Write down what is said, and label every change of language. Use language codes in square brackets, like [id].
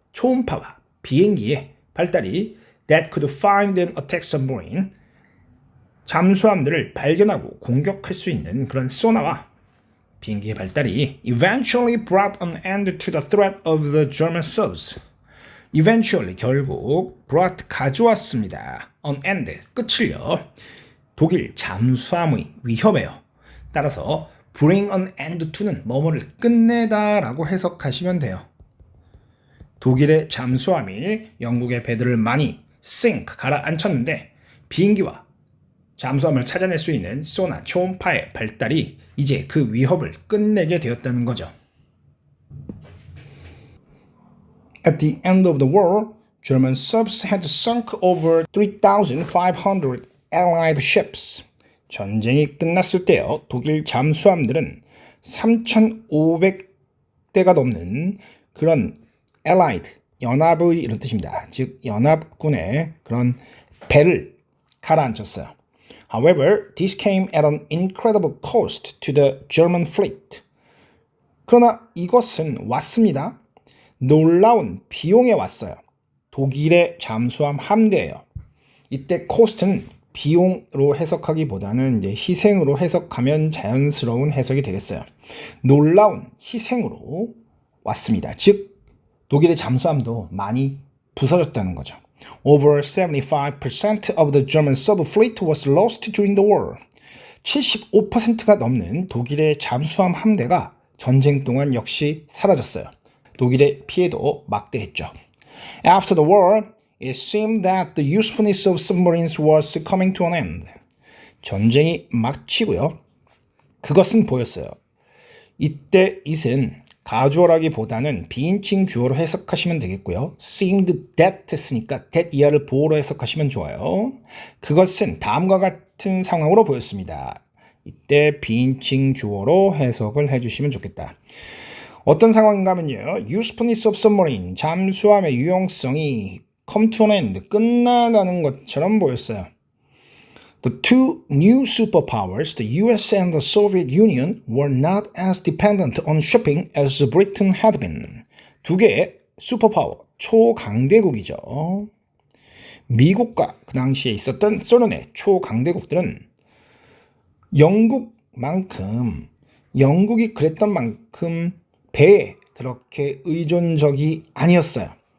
[ko] 초음파와 비행기의 발달이 [en] that could find and attack submarine, [ko] 잠수함들을 발견하고 공격할 수 있는 그런 소나와 비행기의 발달이 [en] eventually brought an end to the threat of the German subs. [ko] eventually 결국 brought 가져왔습니다. an end 끝을요. 독일 잠수함의 위협에요. 따라서 [en] bring an end to [ko] 는 뭐뭐를 끝내다라고 해석하시면 돼요. 독일의 잠수함이 영국의 배들을 많이 sink 가라앉혔는데 비행기와 잠수함을 찾아낼 수 있는 소나 초음파의 발달이 이제 그 위협을 끝내게 되었다는 거죠. [en] At the end of the war, German subs had sunk over 3,500 Allied ships. [ko] 전쟁이 끝났을 때요, 독일 잠수함들은 3,500대가 넘는 그런 Allied, 연합의 이런 뜻입니다. 즉 연합군의 그런 배를 가라앉혔어요. However, this came at an incredible cost to the German fleet. 그러나 이것은 왔습니다. 놀라운 비용에 왔어요. 독일의 잠수함 함대예요. 이때 cost는 비용으로 해석하기보다는 이제 희생으로 해석하면 자연스러운 해석이 되겠어요. 놀라운 희생으로 왔습니다. 즉 독일의 잠수함도 많이 부서졌다는 거죠. [en] Over 75% of the German sub-fleet was lost during the war. [ko] 75%가 넘는 독일의 잠수함 함대가 전쟁 동안 역시 사라졌어요. 독일의 피해도 막대했죠. [en] After the war, it seemed that the usefulness of submarines was coming to an end. [ko] 전쟁이 마치고요. 그것은 보였어요. 이때 it은 가주어라기보다는 비인칭 주어로 해석하시면 되겠고요. seemed that 했으니까 that 이하를 보어로 해석하시면 좋아요. 그것은 다음과 같은 상황으로 보였습니다. 이때 비인칭 주어로 해석을 해주시면 좋겠다. 어떤 상황인가 하면요. [en] usefulness of submarine, [ko] 잠수함의 유용성이 [en] come to an end, [ko] 끝나가는 것처럼 보였어요. [en] The two new superpowers, the US and the Soviet Union, were not as dependent on shipping as Britain had been. [ko] 두 개의 슈퍼파워, 초강대국이죠. 미국과 그 당시에 있었던 소련의 초강대국들은 영국이 그랬던 만큼 배에 그렇게 의존적이 아니었어요.